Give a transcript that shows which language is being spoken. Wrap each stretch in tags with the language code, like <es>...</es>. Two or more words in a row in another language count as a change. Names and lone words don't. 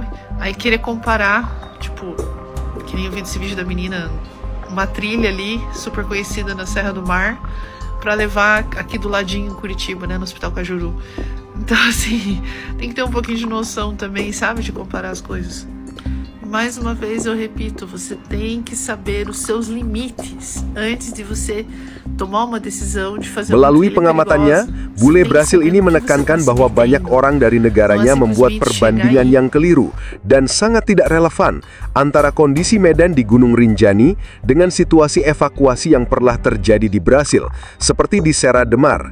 <pt>Aí querer comparar, tipo, que nem eu vi desse vídeo da menina, uma trilha ali, super conhecida na Serra do Mar, para levar aqui do ladinho em Curitiba, né, no Hospital Cajuru. Então, assim, tem que ter um pouquinho de noção também, sabe, de comparar as coisas. Mais uma vez eu repito, você tem que saber os seus limites antes de você tomar uma decisão de fazer</pt> <id>Melalui pengamatannya, bule Brasil ini menekankan bahwa banyak orang dari negaranya membuat perbandingan yang keliru dan sangat tidak relevan antara kondisi medan di Gunung Rinjani dengan situasi evakuasi yang pernah terjadi di Brasil, seperti di Serra de Mar.</id>